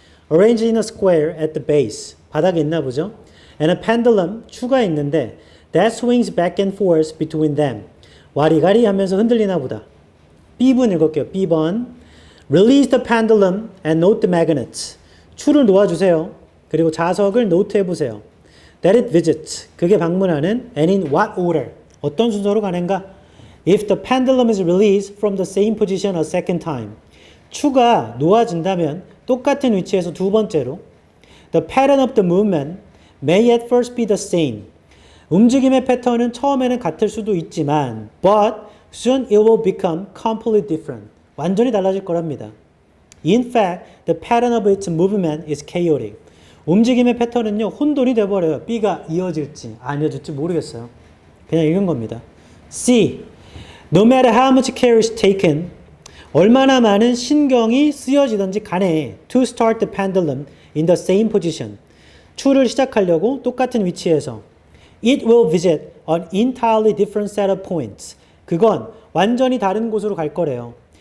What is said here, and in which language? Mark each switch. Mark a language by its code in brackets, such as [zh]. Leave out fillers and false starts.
[en] Arranged in a square at the base. [ko] 바닥에 있나 보죠. [en] And a pendulum. [ko] 추가 있는데 [en] that swings back and forth between them. [ko] 와리가리 하면서 흔들리나 보다. B번 읽을게요. [en] B번. Release the pendulum and note the magnets. [ko] 추를 놓아주세요. 그리고 좌석을 노트해 보세요. [en] That it visits. [ko] 그게 방문하는 [en] and in what order. [ko] 어떤 순서로 가는가? [en] If the pendulum is released from the same position a second time. [ko] 추가 놓아진다면 똑같은 위치에서 두 번째로 [en] The pattern of the movement may at first be the same. [ko] 움직임의 패턴은 처음에는 같을 수도 있지만 [en] but soon it will become completely different. [ko] 완전히 달라질 거랍니다. [en] In fact, the pattern of its movement is chaotic. [ko] 움직임의 패턴은요, 혼돈이 돼버려요. B가 이어질지 안 이어질지 모르겠어요. 그냥 읽은 겁니다. C. [en] No matter how much care is taken, [ko] 얼마나 많은 신경이 쓰여지든지 간에 [en] to start the pendulum in the same position. [ko] 추를 시작하려고 똑같은 위치에서 [en] it will visit an entirely different set of points. [ko] 그건 완전히 다른 곳으로 갈 거래요.